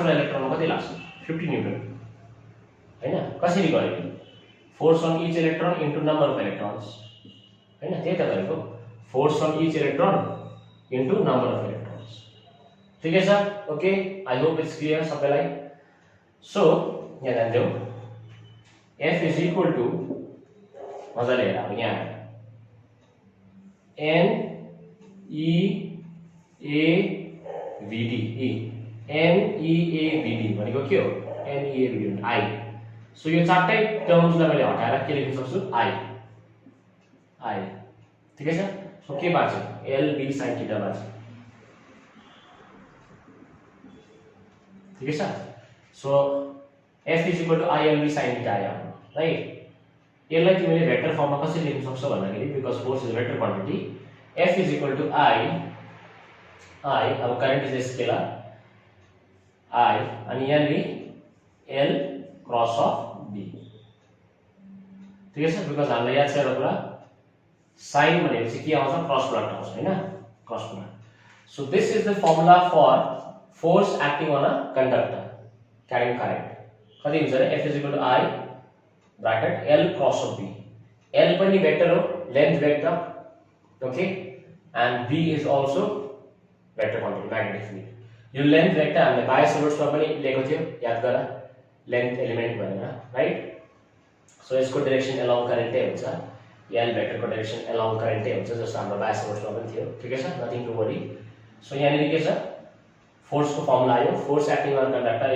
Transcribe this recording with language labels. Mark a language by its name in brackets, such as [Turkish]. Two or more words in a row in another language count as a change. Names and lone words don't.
[Nepali] वटा इलेक्ट्रोनमा कति लाग्छ 50 न्यूटन हैन कसरी गरेको [English] force on each electron into number of electrons [Nepali] हैन त्यही त गरेको [English] force on each electron into number of electrons [Nepali] ठिकै छ [English] okay I hope it's clear [Nepali] सबैलाई सो यहाँ ध्यान देऊ [English] F is equal to [Nepali] मजाले हेर अब यहाँ N E A V D E N E A V D भनेको के हो N E A V D I सो यो चारटै टर्म्सलाई मैले हटाएर के लेख्न सक्छु I ठिकै छ सो के बाँच्यो L B sin थीटा बाँच्यो ठिकै छ सो [English] F is equal to I L B sin theta [Nepali] आयो राइट यसलाई तिमीले वेक्टर फर्ममा कसरी लेख्न सक्छौ भन्दाखेरि [English] because force is vector quantity F is equal to I [Nepali] अब [English] current is scalar I [Nepali] अनि यहाँनेरि [English] L cross of B [Nepali] ठिकै छ बिकज हामीलाई याद छ एउटा कुरा साइन भनेपछि के आउँछ [English] cross product [Nepali] आउँछ हैन [English] cross product so this is the formula for force acting on a conductor carrying current [Nepali] कति हुन्छ रे [English] F is equal to I bracket L cross of B [Nepali] L पनि वेक्टर हो [English] length vector okay and B is also vector quantity magnetic field [Nepali] यो [English] length vector [Nepali] हामीले बायो सोल्युसनमा पनि लेखेको थियो याद गर [English] length element [Nepali] भनेर [English] right so [Nepali] यसको [English] direction along [Nepali] करेन्टै हुन्छ L वेक्टर को [English] direction along [Nepali] करेन्टै हुन्छ जस्तो हाम्रो बायो सोल्युसनमा पनि थियो ठिकै छ [English] nothing to worry so [Nepali] यहाँनेरि के छ फोर्स को फर्मुला आयो [English] force acting on conductor